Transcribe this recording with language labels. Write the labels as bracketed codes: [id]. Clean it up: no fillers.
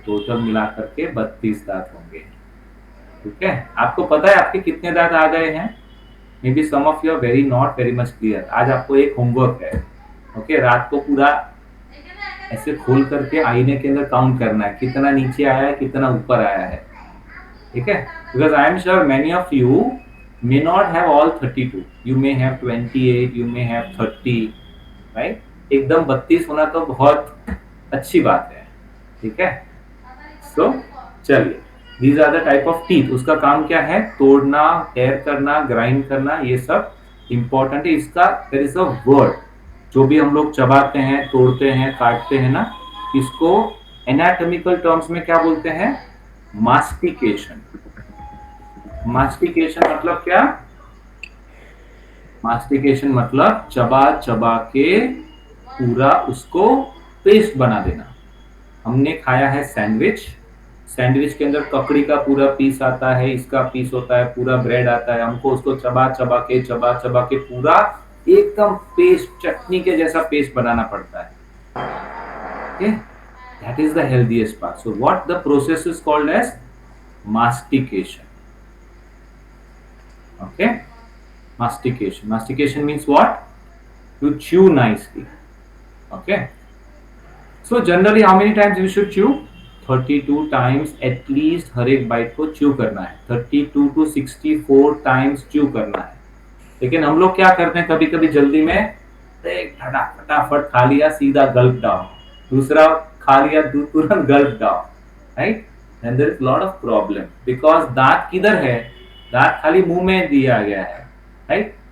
[hi] Total मिला करके 32 दांत होंगे। ठीक है, आपको पता है आपके कितने दांत आ गए हैं? [en] Maybe some of you are very not very much clear. [hi] आज आपको एक होमवर्क है। ओके रात को पूरा ऐसे खोल करके आईने के अंदर काउंट करना है, कितना नीचे आया है, कितना ऊपर आया है। ठीक है, [en] Because I am sure many of you may not have all 32, you may have 28, you may have 30, right? [hi] एकदम 32 होना तो बहुत अच्छी बात है। ठीक है, [en] so [hi] चलिए, [en] these are the type of teeth। [hi] उसका काम क्या है? तोड़ना, टेयर करना, ग्राइंड करना, ये सब इंपॉर्टेंट है। इसका [en] there is a word, [hi] जो भी हम लोग चबाते हैं, तोड़ते हैं, काटते हैं ना, इसको एनाटॉमिकल टर्म्स में क्या बोलते हैं? मास्टिकेशन। मास्टिकेशन मतलब क्या? मास्टिकेशन मतलब चबा चबा के पूरा उसको पेस्ट बना देना। हमने खाया है सैंडविच, सैंडविच के अंदर ककड़ी का पूरा पीस आता है, इसका पीस होता है, पूरा ब्रेड आता है, हमको उसको चबा चबा के पूरा एकदम पेस्ट, चटनी के जैसा पेस्ट बनाना पड़ता है। [en] Okay, that is the healthiest part. So what the process is called as mastication. Okay, mastication. Mastication means what? To chew nicely. Okay. So generally, how many times we should chew? 32 times at least [hi] हर एक bite को chew करना है। 32 to 64 times chew करना है। लेकिन हम लोग क्या करते हैं कभी कभी जल्दी में, एक फटाफट खा लिया, सीधा गल्प डाउन, दूसरा खा लिया, तुरंत गल्प down, right? [en] and there is lot of problem [hi] because दांत किधर है? दांत खाली मुंह में दिया गया है, राइट?